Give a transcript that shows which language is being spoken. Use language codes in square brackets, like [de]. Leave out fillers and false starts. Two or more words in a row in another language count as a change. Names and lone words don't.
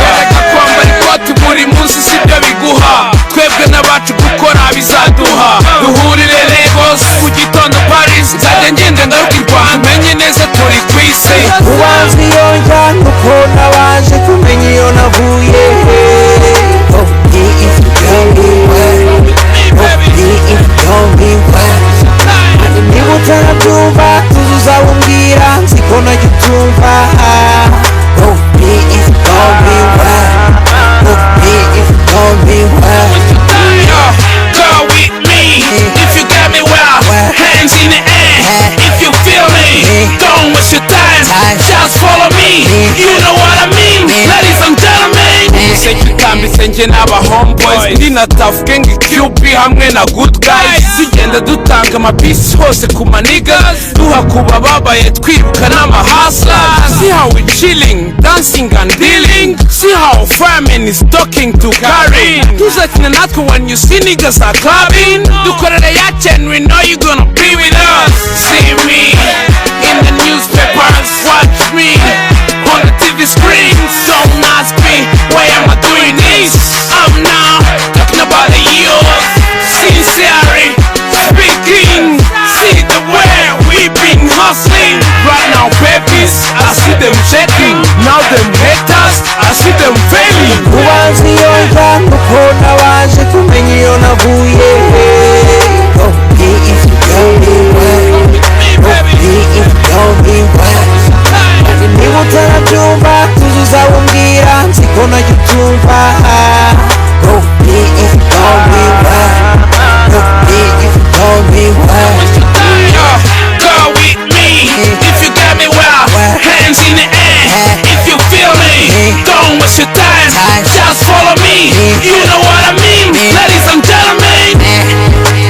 [rw] Reka kwambara ikoti buri munsi sibyo biguha, twebwe n'abacu gukora bizaduha. Duhurire Lagos ku gitondo Paris, nzajya ngenda ngaruka i Rwanda, menye neza turi ku isi. Ubanza iyo njya nuko nabanje kumenya iyo navuye. [en] Oh, yeah, if you got me wet. Oh, yeah, if you got me wet. [rw] Niba utarabyumva tuzuza umbwira nziko najya ubyumva. [en] Oh, yeah, if you got me wet. Oh, yeah, if you got me wet. Go with me if you got me well. Hands in the air if you feel me. Don't waste your time, just follow me. You know what I mean, ladies and gentlemen. [rw] Museke utambitse njye n'aba homeboys, ndi na Tough Gang QP hamwe na Good Guys. Tugenda dutanga amapisi hose ku manigas, duha kuba babaye twiruka n'amahaslas. [en] See how we chilling, dancing and dealing. See how fireman is talking to Karin. [rw] Tuzakina natwe [en] when you see niggas are clubbing. [rw] Dukorere ya [en] chain, we know you gonna be with us. See me in the newspapers, watch me on the TV screens. Don't ask me why am I doing this. I'm now talking about the youth, sincerely speaking. See the way we've been hustling. Right now babies, I see them checking. Now them haters, I see them failing. [rw] Ubanza iyo njya nuko nabanje kumenya iyo navuye. [en] Oh, yeah, if you got me wet. Oh, yeah, if you got me wet. [rw] Niba utarabyumva tuzuza umbwira nziko najya ubyumva. [en] Oh, yeah, if you got me wet. Oh, yeah, if you got me wet. Go with me if you got me well. Hands in the air if you feel me. Don't waste your time, just follow me. You know what I mean, ladies and gentlemen.